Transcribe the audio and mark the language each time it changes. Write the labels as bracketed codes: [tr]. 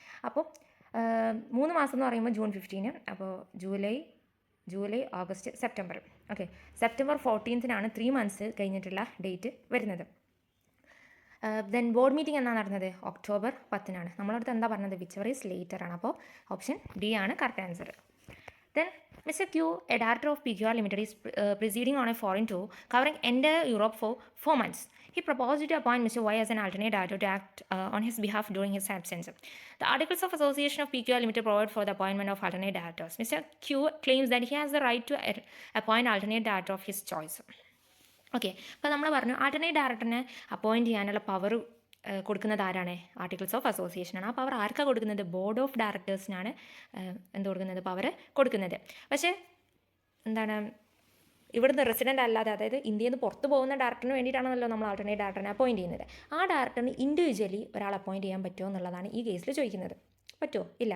[ml] അപ്പോൾ 3 മാസം എന്ന് പറയുമ്പോൾ June 15, അപ്പോൾ July August September. Okay, September 14 3 months കഴിഞ്ഞിട്ടുള്ള ഡേറ്റ് വരുന്നത്. ദെൻ ബോർഡ് മീറ്റിംഗ് എന്നാണ് നടന്നത്, October 10. നമ്മളടുത്ത് എന്താ പറഞ്ഞത്, [en] whichever is later [ml] ആണ്. അപ്പോൾ ഓപ്ഷൻ ഡി ആണ് correct answer. [en] Then Mr. Q, a director of PQR Limited, is proceeding on a foreign tour covering entire Europe for 4 months. He proposed to appoint Mr. Y as an alternate director to act on his behalf during his absence. The Articles of Association of PQR Limited provide for the appointment of alternate directors. Mr. Q claims that he has the right to appoint alternate director of his choice. [ml] Okay, അപ്പോൾ നമ്മൾ പറഞ്ഞു alternate ഡയറക്ടറിനെ appoint ചെയ്യാനുള്ള power കൊടുക്കുന്നത് ആരാണ്, articles of അസോസിയേഷനാണ്. ആ power ആർക്കാണ് കൊടുക്കുന്നത്, board of ഡയറക്ടേഴ്സിനാണ് എന്ത് കൊടുക്കുന്നത്, പവർ കൊടുക്കുന്നത്. പക്ഷേ എന്താണ്, ഇവിടുന്ന് റെസിഡൻ്റ് അല്ലാതെ, അതായത് ഇന്ത്യയിൽ നിന്ന് പുറത്ത് പോകുന്ന ഡയറക്ടറിന് വേണ്ടിയിട്ടാണല്ലോ നമ്മൾ ആൾട്ടർനേറ്റ് ഡയറക്ടറിനെ അപ്പോയിൻറ്റ് ചെയ്യുന്നത്. ആ ഡയറക്ടറിന് ഇൻഡിവിജ്വലി ഒരാൾ അപ്പോയിൻറ്റ് ചെയ്യാൻ പറ്റുമോ എന്നുള്ളതാണ് ഈ കേസിൽ ചോദിക്കുന്നത്. പറ്റുമോ? ഇല്ല.